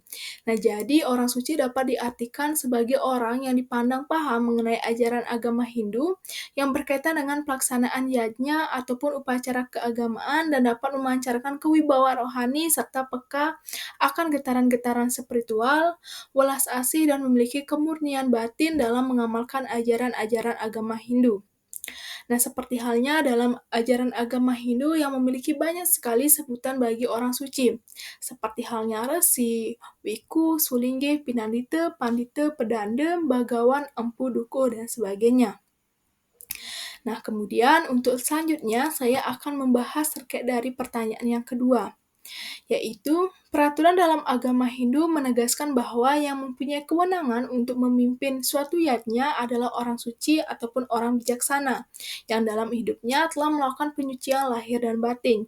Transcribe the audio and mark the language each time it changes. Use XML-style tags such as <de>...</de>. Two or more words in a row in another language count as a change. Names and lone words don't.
<id>Nah, jadi orang suci dapat diartikan sebagai orang yang dipandang paham mengenai ajaran agama Hindu yang berkaitan dengan pelaksanaan yajna ataupun upacara keagamaan dan dapat memancarkan kewibawaan rohani serta peka akan getaran-getaran spiritual, welas asih dan memiliki kemurnian batin dalam mengamalkan ajaran-ajaran agama Hindu. Nah, seperti halnya dalam ajaran agama Hindu yang memiliki banyak sekali sebutan bagi orang suci, seperti halnya Resi, Wiku, Sulingge, Pinandita, Pandita, Pedanda, Bagawan, Empu, Dukuh, dan sebagainya. Nah, kemudian untuk selanjutnya saya akan membahas terkait dari pertanyaan yang kedua, yaitu peraturan dalam agama Hindu menegaskan bahwa yang mempunyai kewenangan untuk memimpin suatu yajna adalah orang suci ataupun orang bijaksana yang dalam hidupnya telah melakukan penyucian lahir dan batin.</id>